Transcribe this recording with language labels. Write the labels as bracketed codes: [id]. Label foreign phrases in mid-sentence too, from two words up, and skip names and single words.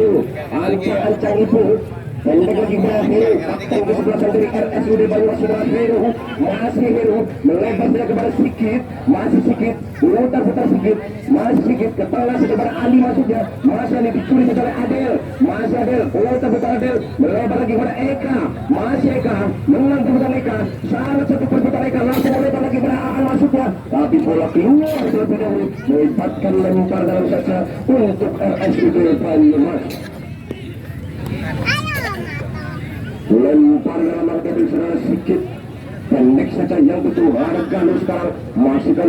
[id] Ancang-ancang Ibu. Pendek lagi berakhir. Kapten kesebelasan dari RSUD Banyumas Heru. Masih Heru. Melebar saja kepada Sigit. Masih Sigit. Putar-putar Sigit. Masih Sigit. Kepala saja kepada Ali masuknya. Masih Ali dicuri saja oleh Adel. Masih Adel. Putar-putar Adel. Melebar lagi kepada Eka. Masih Eka. Menang perbutan Eka. Sangat satu perbutan Eka. Langsung melebar lagi kepada Aan masuknya. Tapi bola keluar terlebih dahulu. Melibatkan lempar dalam saja untuk RSUD Banyumas. Lempar dalam menghadapi saudara Sigit. Pendek saja yang betul. Ada Galo sekarang. Masih Galo.